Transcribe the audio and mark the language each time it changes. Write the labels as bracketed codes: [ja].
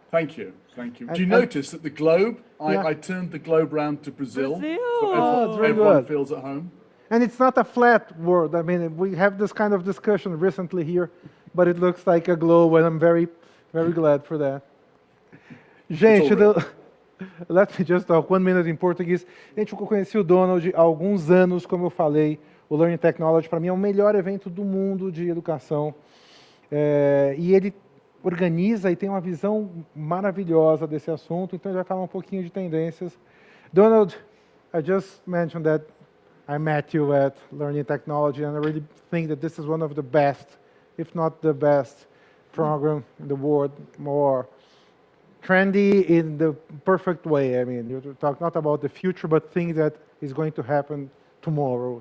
[en] Thank you. Do you notice that the globe, I turned the globe round to Brazil. So everyone feels at home. And it's not a flat world. I mean, we have this kind of discussion recently here, but it looks like a globe, and I'm very, very glad for that. [pt] Gente, [en] let me just talk 1 minute [pt] em português. Gente, eu conheci o Donald há alguns anos, como eu falei. O Learning Technology, para mim, é o melhor evento do mundo de educação. E ele organiza e tem uma visão maravilhosa desse assunto, então ele vai falar um pouquinho de tendências. [en] Donald, I just mentioned that I met you at Learning Technology, and I really think that this is one of the best, if not the best, program in the world. More trendy in the perfect way. I mean, you talk not about the future, but things that is going to happen tomorrow.